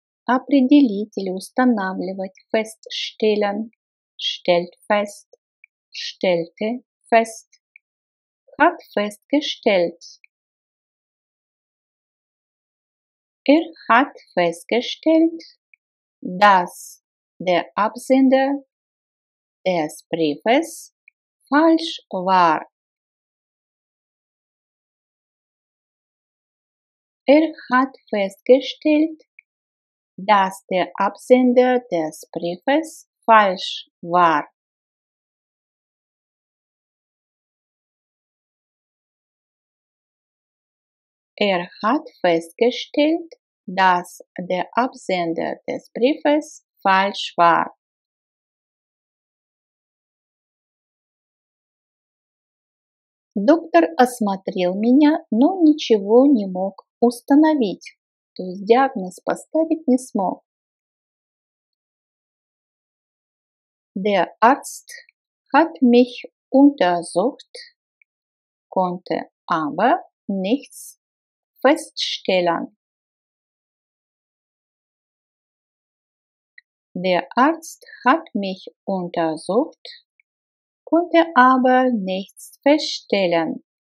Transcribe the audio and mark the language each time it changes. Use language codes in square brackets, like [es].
[ru] Определить или устанавливать, [de] feststellen, stellt fest, stellte fest, hat festgestellt. Hat festgestellt, dass der Absender des Briefes falsch war. Hat festgestellt, dass der Absender des Briefes falsch war. Hat festgestellt, dass der Absender des Briefes falsch war. [ru] Доктор осмотрел меня, но ничего не мог установить, то есть диагноз поставить не смог. [de] Der Arzt hat mich untersucht, konnte aber nichts feststellen. Der Arzt hat mich untersucht, konnte aber nichts feststellen.